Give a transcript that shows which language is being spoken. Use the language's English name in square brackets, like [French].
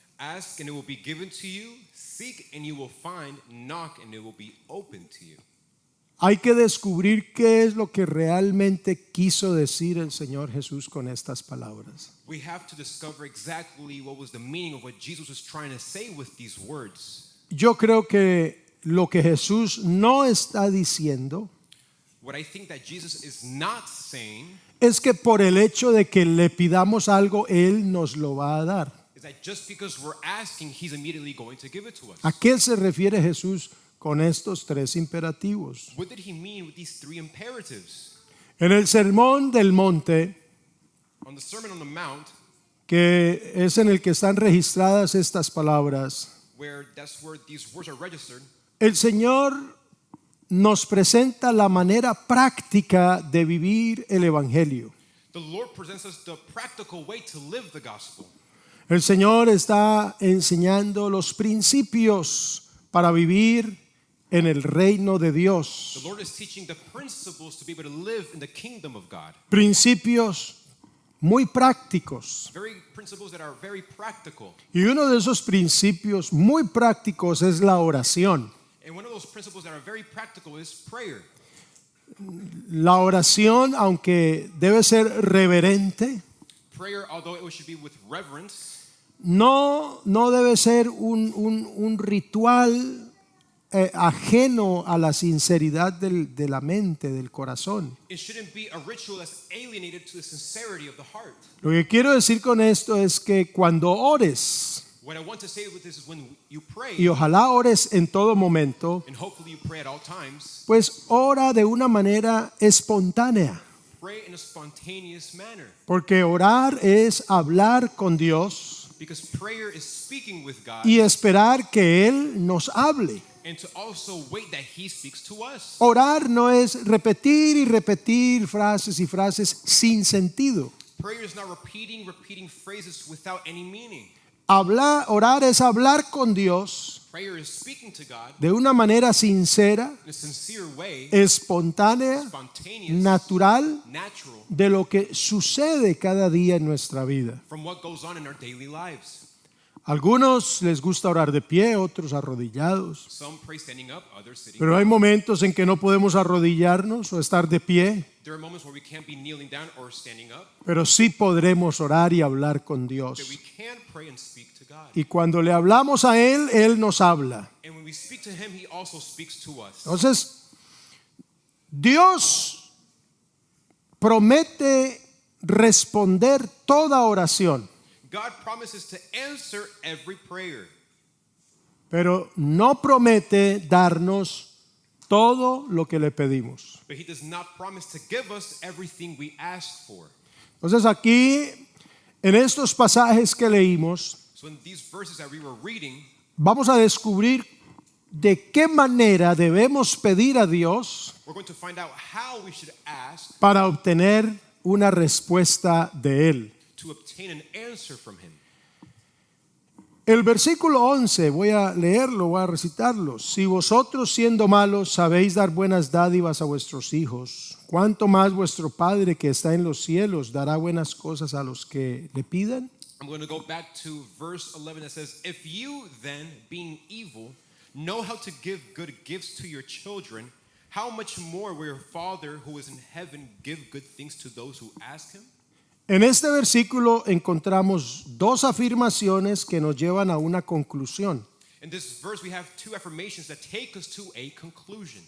[English] Ask and it will be given to you. Seek and you will find. Knock and it will be open to you. [Spanish] Hay que descubrir qué es lo que realmente quiso decir el Señor Jesús con estas palabras. [English] We have to discover exactly what was the meaning of what Jesus was trying to say with these words. [Spanish] Yo creo que lo que Jesús no está diciendo [English] What I think that Jesus is not saying [Spanish] es que por el hecho de que le pidamos algo, Él nos lo va a dar. [English] is that just because we're asking, he's immediately going to give it to us. [Spanish] ¿A qué se refiere Jesús con estos 3 imperativos? [English] What did he mean with these 3 imperatives? [Spanish] En el Sermón del Monte, [English] On the Sermon on the Mount, [Spanish] que es en el que están registradas estas palabras, [English] that's where these words are registered, [Spanish] el Señor nos presenta la manera práctica de vivir el Evangelio. [English] the Lord presents us the practical way to live the gospel. [Spanish] El Señor está enseñando los principios para vivir en el reino de Dios. [English] The Lord is teaching the principles to be able to live in the kingdom of God. [Spanish] Principios muy prácticos. [English] Principles that are very practical. [Spanish] Y uno de esos principios muy prácticos es la oración. [English] And one of those principles that are very practical is prayer. [Spanish] La oración, aunque debe ser reverente, [English] Prayer, although it should be with reverence, [Spanish] no debe ser un ritual ajeno a la sinceridad de la mente, del corazón. [English] it shouldn't be a ritual that's alienated to the sincerity of the heart. [Spanish] Lo que quiero decir con esto es que cuando ores, [English] What I want to say with this is when you pray, [Spanish] y ojalá ores en todo momento, [English] and hopefully you pray at all times, [Spanish] pues ora de una manera espontánea. [English] pray in a spontaneous manner. [Spanish] Porque orar es hablar con Dios [English] Because prayer is speaking with God [Spanish] y esperar que Él nos hable. [English] and to also wait that He speaks to us. [Spanish] Orar no es repetir y repetir frases y frases sin sentido. [English] Prayer is not repeating phrases without any meaning. [Spanish] Orar es hablar con Dios [English] Prayer is speaking to God [Spanish] de una manera sincera, [English] in a sincere way, [Spanish] espontánea, [English] spontaneous, [Spanish] natural, [English] natural, [Spanish] de lo que sucede cada día en nuestra vida. [English] from what goes on in our daily lives. [Spanish] Algunos les gusta orar de pie, otros arrodillados. [English] Some pray standing up, others sitting [Spanish] Pero hay momentos en que no podemos arrodillarnos o estar de pie, [English] There are moments where we can't be kneeling down or standing up, [Spanish] pero sí podremos orar y hablar con [English] but [Spanish] Dios. [English] we can pray and speak to God. [Spanish] Y cuando le hablamos a Él, Él nos habla. [English] And when we speak to Him, He also speaks to us. [Spanish] Entonces, Dios promete responder toda oración. [English] God promises to answer every prayer. [Spanish] pero no promete darnos todo lo que le pedimos. [English] But he does not promise to give us everything we ask for. [Spanish] Entonces aquí, en estos pasajes que leímos, [English] So in these verses that we were reading, [Spanish] vamos a descubrir de qué manera debemos pedir a Dios [English] we're going to find out how we should ask [Spanish] para obtener una respuesta de Él. [English] to obtain an answer from him. [Spanish] El versículo 11, voy a leerlo, voy a recitarlo. Si vosotros siendo malos sabéis dar buenas dádivas a vuestros hijos, ¿cuánto más vuestro Padre que está en los cielos dará buenas cosas a los que le pidan? [English] I'm going to go back to verse 11 that says, if you then, being evil, know how to give good gifts to your children, how much more will your Father who is in heaven give good things to those who ask him? [Spanish] En este versículo encontramos dos afirmaciones que nos llevan a una conclusión. [English] In this verse, we have two affirmations that take us to a conclusion.